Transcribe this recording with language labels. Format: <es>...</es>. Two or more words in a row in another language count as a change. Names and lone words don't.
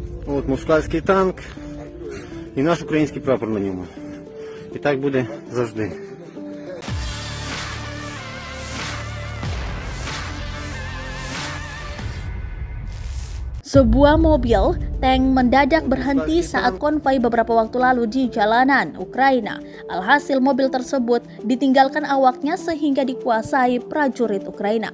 <uk>От москальський танк і наш український прапор на ньому. І так буде завжди.</uk> <id>Sebuah mobil tank mendadak berhenti saat konvoi beberapa waktu lalu di jalanan Ukraina. Alhasil mobil tersebut ditinggalkan awaknya sehingga dikuasai prajurit Ukraina.</id>